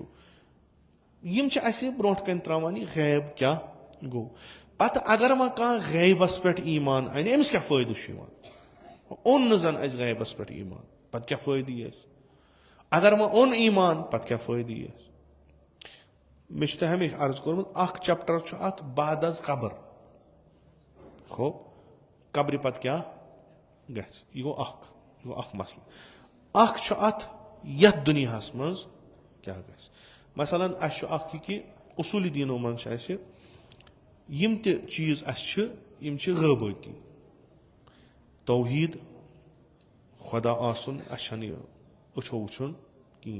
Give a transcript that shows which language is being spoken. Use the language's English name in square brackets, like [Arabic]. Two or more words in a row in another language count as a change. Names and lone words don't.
[Kashmiri] یِم چھِ اسہِ برونٛٹھ کنہِ تراوان یہِ غیب کیٛاہ گوٚو. پتہٕ اگر وۄنۍ کانٛہہ غیبس پٮ۪ٹھ ایٖمان انہِ أمِس کیٛاہ فٲیدٕ چھُ یِوان. اوٚن نہٕ زن اسہِ غیبس پٮ۪ٹھ ایٖمان پتہٕ کیٛاہ فٲیدٕ یی اسہِ. اگر وۄنۍ اوٚن ایٖمان پتہٕ کیٛاہ فٲیدٕ یی اسہِ. مےٚ چھُ تۄہہِ ہمیشہِ عرض کوٚرمُت اکھ چپٹر چھُ اتھ بعد از قبر. ہو قبرِ پتہٕ کیٛاہ گژھِ یہِ گوٚو اکھ مسلہٕ. اکھ چھُ اتھ یتھ دُنیاہس منٛز کیٛاہ گژھِ. مثلاً اسہِ چھُ اکھ یہِ کہِ اصوٗلی دیٖنو منٛز چھِ اسہِ یِم تہِ چیٖز اسہِ چھِ یِم چھِ غٲبٲتی. توحیٖد خۄدا آسُن اسہِ چھنہٕ یہِ أچھو وٕچھُن کِہینۍ.